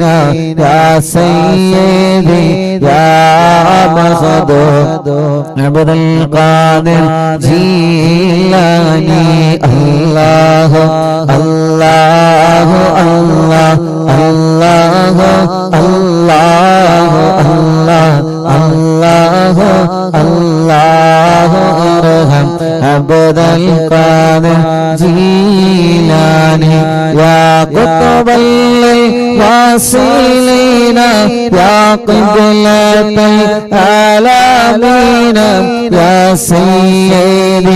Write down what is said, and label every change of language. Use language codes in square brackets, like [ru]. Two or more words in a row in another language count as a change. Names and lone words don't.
[ar] يا سيدي يا مخدوم عبد القادر جيلاني. الله الله الله الله الله الله الله عبد القادر جيلاني يا قطب الواصلين يا قبلة العالمين يا سيدي